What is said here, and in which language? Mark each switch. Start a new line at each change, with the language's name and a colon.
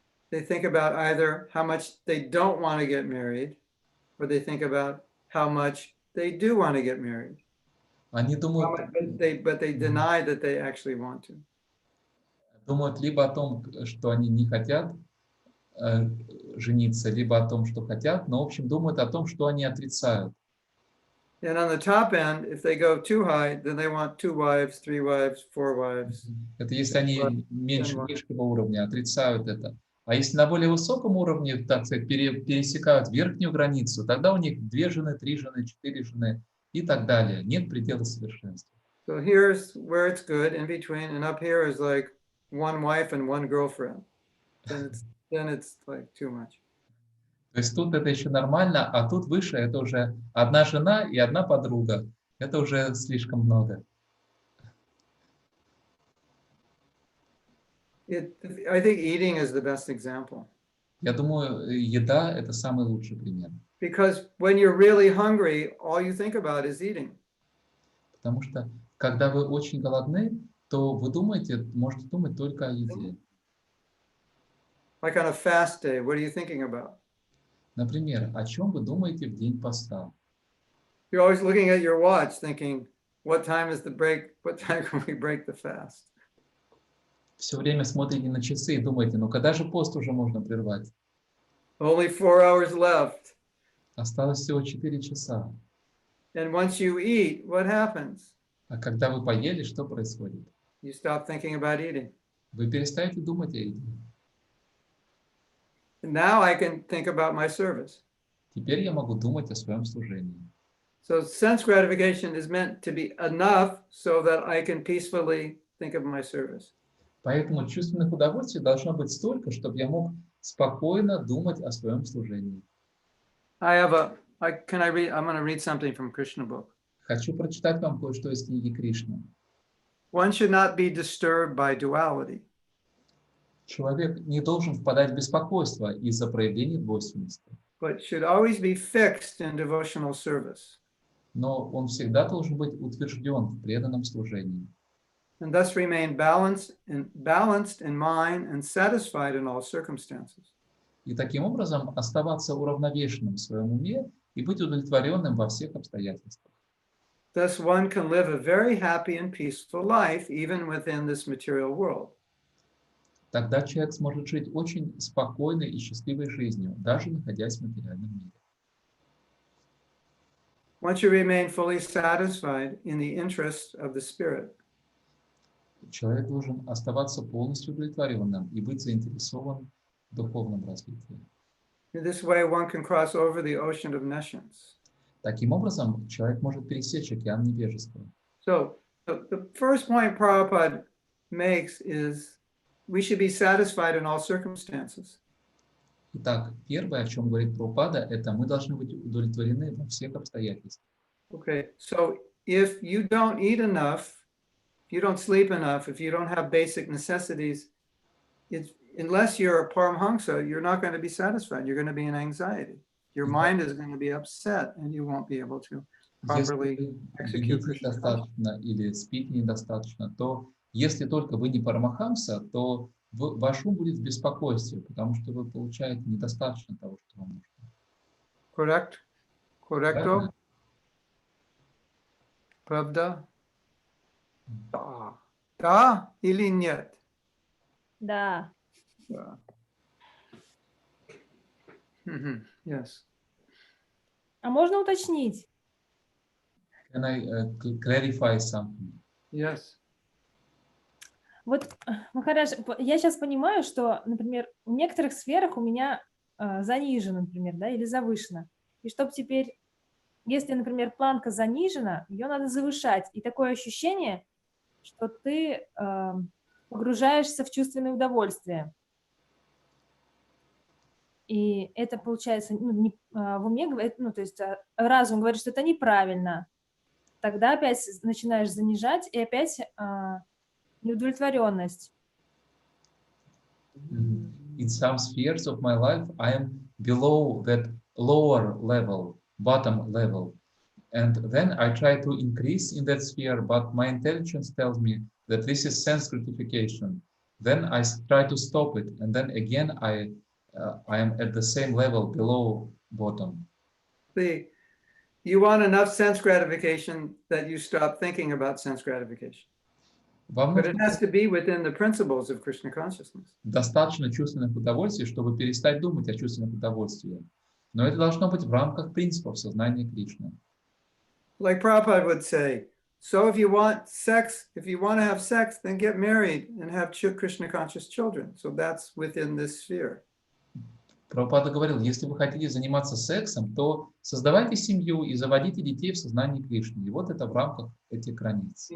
English: They think about either how much they don't want to get married, or they think about how much they do want to get married.
Russian: Они думают,
English: But they deny that they actually want to.
Russian: Думают либо о том, что они не хотят жениться, либо о том, что хотят, но в общем думают о том, что они отрицают.
English: And on the top end, if they go too high, then they want 2 wives, 3 wives, 4 wives.
Russian: Это если они меньше нижнего уровня отрицают это. А если на более высоком уровне, так сказать, пересекают верхнюю границу, тогда у них 2 жены, 3 жены, 4 жены и так далее. Нет предела совершенства.
English: So here's where it's good in between, and up here is like 1 wife and 1 girlfriend. Then it's like too much.
Russian: То есть тут это еще нормально, а тут выше это уже 1 жена и 1 подруга. Это уже слишком много.
English: I think eating is the best example.
Russian: Я думаю, еда – это самый лучший пример.
English: Because when you're really hungry, all you think about is eating.
Russian: Потому что, когда вы очень голодны, то вы думаете, можете думать только о еде.
English: Like on a fast day, what are you thinking about?
Russian: Например, о чем вы думаете в день поста?
English: You're always looking at your watch thinking, what time is the break? What time can we break the fast?
Russian: Все время смотрите на часы и думаете, ну когда же пост уже можно прервать?
English: Only 4 hours left.
Russian: Осталось всего 4 часа.
English: And once you eat, what happens?
Russian: А когда вы поели, что происходит?
English: You stop thinking about eating.
Russian: Вы перестаете думать о еде.
English: Now I can think about my service.
Russian: Теперь я могу думать о своем служении.
English: So sense gratification is meant to be enough so that I can peacefully think of my service.
Russian: Поэтому чувственных удовольствий должно быть столько, чтобы я мог спокойно думать о своем служении.
English: I'm going to read something from Krishna book.
Russian: Хочу прочитать вам кое-что из книги Кришны.
English: One should not be disturbed by duality.
Russian: Человек не должен впадать в беспокойство из-за проявления двойственности,
English: But should always be fixed in devotional service,
Russian: но он всегда должен быть утвержден в преданном служении
English: and thus remain balanced in mind and satisfied in all circumstances.
Russian: и таким образом оставаться уравновешенным в своем уме и быть удовлетворенным во всех обстоятельствах.
English: Thus one can live a very happy and peaceful life even within this material world.
Russian: Тогда человек сможет жить очень спокойной и счастливой жизнью, даже находясь в материальном мире.
English: One should remain fully satisfied in the interest of the spirit.
Russian: Человек должен оставаться полностью удовлетворенным и быть заинтересован в духовном развитии.
English: In this way, one can cross over the ocean of nescience.
Russian: Таким образом, человек может пересечь океан невежества.
English: So the first point Prabhupada makes is we should be satisfied in all circumstances.
Russian: Итак, первое, о чем говорит Прабхупада, это мы должны быть удовлетворены во всех обстоятельствах.
English: Okay, so if you don't eat enough, if you don't sleep enough, if you don't have basic necessities, unless you're a Paramhamsa, you're not going to be satisfied. You're going to be in anxiety. Your mind is going to be upset and you won't be able to properly execute Krishna consciousness.
Russian: недостаточно или спите недостаточно, то если только вы не Парамахамса, то ваш ум будет в беспокойстве, потому что вы получаете недостаточно того, что вам нужно.
English: Correct? Correcto?
Russian: Правильно? Правда? Да. Да или нет? Да. Да.
English: Yes.
Russian: А можно уточнить?
English: Can I clarify something? Yes.
Russian: Вот, Махарадж, я сейчас понимаю, что, например, в некоторых сферах у меня занижено, например, да, или завышено. И чтобы теперь, если, например, планка занижена, ее надо завышать. И такое ощущение, что ты погружаешься в чувственное удовольствие. И это получается, в уме говорит, то есть разум говорит, что это неправильно. Тогда опять начинаешь занижать, и опять неудовлетворенность.
English: In some spheres of my life, I am below that lower level, bottom level. And then I try to increase in that sphere, but my intelligence tells me that this is sense gratification. Then I try to stop it, and then again I am at the same level below bottom. You want enough sense gratification that you stop thinking about sense gratification.
Russian: Вам
English: But it
Russian: нужно
English: has to be within the principles of Krishna consciousness.
Russian: достаточно чувственных удовольствий, чтобы перестать думать о чувственных удовольствиях. Но это должно быть в рамках принципов сознания Кришны.
English: Like Prabhupada would say, so if you want to have sex, then get married and have Krishna conscious children. So that's within this sphere.
Russian: Прабхупада говорил, если вы хотите заниматься сексом, то создавайте семью и заводите детей в сознании Кришны. И вот это в рамках этих границ.